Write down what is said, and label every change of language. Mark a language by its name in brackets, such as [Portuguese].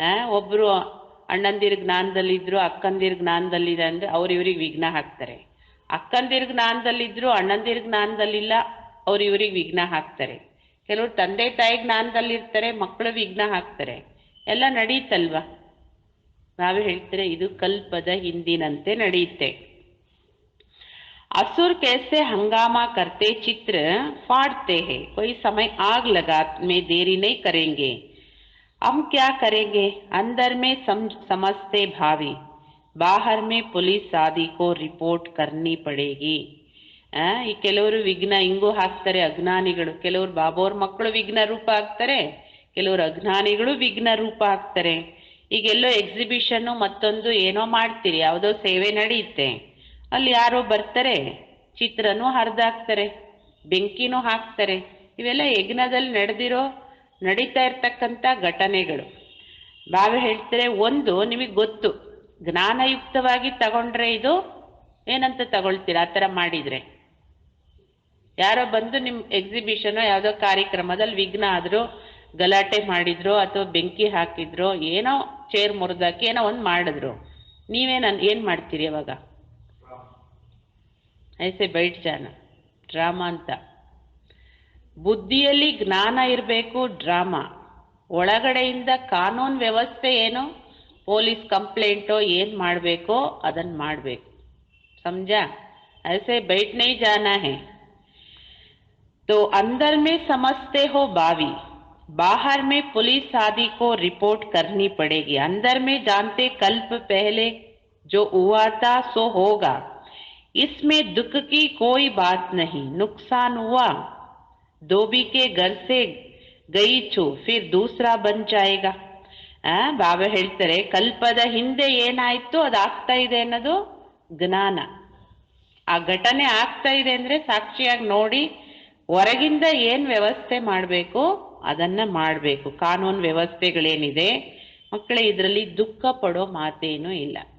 [Kannada] ಒಬ್ಬರು ಅಣ್ಣಂದಿರ ಜ್ಞಾನದಲ್ಲಿದ್ದರು, ಅಕ್ಕಂದಿರ ಜ್ಞಾನದಲ್ಲಿದೆ ಅಂದರೆ ಅವ್ರು ಇವ್ರಿಗೆ ವಿಘ್ನ ಹಾಕ್ತಾರೆ. ಅಕ್ಕಂದಿರ ಜ್ಞಾನದಲ್ಲಿದ್ದರು, ಅಣ್ಣಂದಿರ ಜ್ಞಾನದಲ್ಲಿಲ್ಲ, ಅವ್ರು ಇವ್ರಿಗೆ ವಿಘ್ನ ಹಾಕ್ತಾರೆ. ಕೆಲವರು ತಂದೆ ತಾಯಿ ಜ್ಞಾನದಲ್ಲಿರ್ತಾರೆ, ಮಕ್ಕಳು ವಿಘ್ನ ಹಾಕ್ತಾರೆ, ಎಲ್ಲ ನಡೀತಲ್ವಾ. ನಾವೇ ಹೇಳ್ತಾರೆ ಇದು ಕಲ್ಪದ ಹಿಂದಿನಂತೆ ನಡೆಯುತ್ತೆ. [Hindi] असुर कैसे हंगामा करते चित्र फाड़ते हैं, कोई समय आग लगा में देरी नहीं करेंगे, हम क्या करेंगे, अंदर में समझते भावी, बाहर में पुलिस आदि को रिपोर्ट करनी पड़ेगी. [Kannada] ಈ ಕೆಲವರು ವಿಘ್ನ ಹಿಂಗೂ ಹಾಕ್ತಾರೆ ಅಜ್ಞಾನಿಗಳು. ಕೆಲವರು ಬಾಬೋರ್ ಮಕ್ಕಳು ವಿಘ್ನ ರೂಪ ಹಾಕ್ತಾರೆ, ಕೆಲವರು ಅಜ್ಞಾನಿಗಳು ವಿಘ್ನ ರೂಪ ಹಾಕ್ತಾರೆ. ಈಗೆಲ್ಲೋ ಎಕ್ಸಿಬಿಷನ್ನು ಮತ್ತೊಂದು ಏನೋ ಮಾಡ್ತೀರಿ, ಯಾವುದೋ ಸೇವೆ ನಡೆಯುತ್ತೆ, ಅಲ್ಲಿ ಯಾರೋ ಬರ್ತಾರೆ, ಚಿತ್ರನೂ ಹರಿದಾಕ್ತಾರೆ, ಬೆಂಕಿನೂ ಹಾಕ್ತಾರೆ. ಇವೆಲ್ಲ ಯಜ್ಞದಲ್ಲಿ ನಡೀತಾ ಇರ್ತಕ್ಕಂಥ ಘಟನೆಗಳು. ಬಾವೆ ಹೇಳ್ತಾರೆ, ಒಂದು ನಿಮಗೆ ಗೊತ್ತು, ಜ್ಞಾನಯುಕ್ತವಾಗಿ ತಗೊಂಡ್ರೆ ಇದು ಏನಂತ ತಗೊಳ್ತೀರ, ಆ ಥರ ಮಾಡಿದರೆ. ಯಾರೋ ಬಂದು ನಿಮ್ಮ ಎಕ್ಸಿಬಿಷನೋ ಯಾವುದೋ ಕಾರ್ಯಕ್ರಮದಲ್ಲಿ ವಿಘ್ನ ಆದರೂ, ಗಲಾಟೆ ಮಾಡಿದ್ರು, ಅಥವಾ ಬೆಂಕಿ ಹಾಕಿದ್ರು, ಏನೋ ಚೇರ್ ಮುರಿದಾಕಿ ಏನೋ ಒಂದು ಮಾಡಿದ್ರು, ಏನು ಮಾಡ್ತೀರಿ ಅವಾಗ? [Hindi] ಐಸೆ ಬೈಟ್ ಜಾನ [Kannada] ಡ್ರಾಮಾ ಅಂತ. ಬುದ್ಧಿಯಲ್ಲಿ ಜ್ಞಾನ ಇರಬೇಕು, ಡ್ರಾಮಾ ಒಳಗಡೆಯಿಂದ ಕಾನೂನು ವ್ಯವಸ್ಥೆ ಏನು, ಪೊಲೀಸ್ ಕಂಪ್ಲೇಂಟೋ ಏನು ಮಾಡಬೇಕೋ ಅದನ್ನು ಮಾಡಬೇಕು. [Hindi] ಸಮझा? ऐसे बैठ नहीं जाना है. तो अंदर में समझते हो भावी, बाहर में पुलिस आदि को रिपोर्ट करनी पड़ेगी. अंदर में जानते कल्प पहले जो हुआ था सो होगा, इसमें दुख की कोई बात नहीं. नुकसान हुआ, धोबी के घर से गई छू, फिर दूसरा बन जाएगा. [Kannada] ಬಾಬಾ ಹೇಳ್ತಾರೆ, ಕಲ್ಪದ ಹಿಂದೆ ಏನಾಯ್ತು ಅದಾಗ್ತಾ ಇದೆ ಅನ್ನೋದು ಜ್ಞಾನ. ಆ ಘಟನೆ ಆಗ್ತಾ ಇದೆ ಅಂದ್ರೆ ಸಾಕ್ಷಿಯಾಗಿ ನೋಡಿ, ಹೊರಗಿಂದ ಏನು ವ್ಯವಸ್ಥೆ ಮಾಡಬೇಕು ಅದನ್ನ ಮಾಡಬೇಕು. ಕಾನೂನು ವ್ಯವಸ್ಥೆಗಳೇನಿದೆ ಮಕ್ಕಳೇ, ಇದರಲ್ಲಿ ದುಃಖ ಪಡೋ ಮಾತೇನೂ ಇಲ್ಲ.